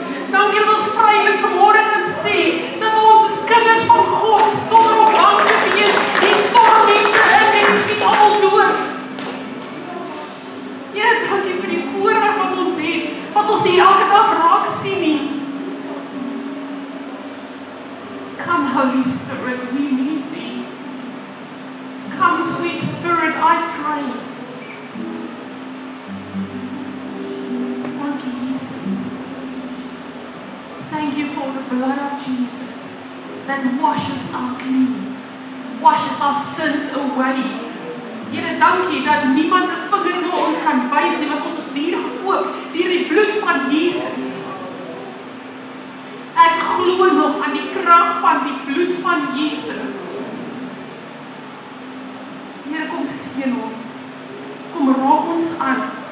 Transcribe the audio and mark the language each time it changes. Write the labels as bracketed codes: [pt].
[af] Dankie dat ons vrylik vanmôre kan sê, dat ons as kinders van God, sonder om bang te wees, die storm mense in en skiet almal dood. Here, dankie vir die voorreg wat ons het, wat ons nie elke dag raak sien nie. [en] Come, Holy Spirit, we need Thee. Come, sweet Spirit, I pray. Thank you, Jesus. Thank you for the blood of Jesus that washes our clean, washes our sins away. [af] Here, dankie dat niemand 'n vinger na ons kan wys nie, want ons is duur gekoop deur die bloed van Jesus. Ek glo nog aan die krag van die bloed van Jesus. Here, kom seën ons. Kom raak ons aan.